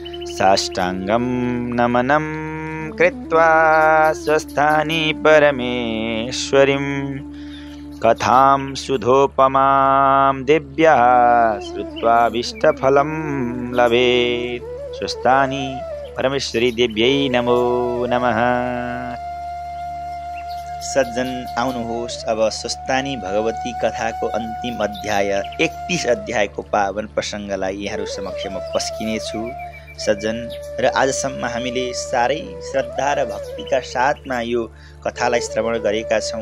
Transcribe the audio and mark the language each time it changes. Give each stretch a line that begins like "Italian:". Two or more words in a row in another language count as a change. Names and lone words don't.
Sanskrit: साष्टाङ्गं नमनं कृत्वा स्वस्थानि परमेश्वरीं कथां सुधोपमां दिव्या श्रुत्वाभीष्टफलं लभेत्। स्वस्थानि परमेश्वरी देव्यै नमो नमः।
Nepali: सज्जन आउनुहोस्, अब स्वस्थानी भगवती कथाको अन्तिम अध्याय 31 अध्यायको पावन प्रसङ्गलाई यहाँहरू समक्ष म पस्किने छु। सज्जन, र आजसम्म हामीले साह्रै श्रद्धा र भक्तिका साथमा यो कथालाई श्रवण गरेका छौँ।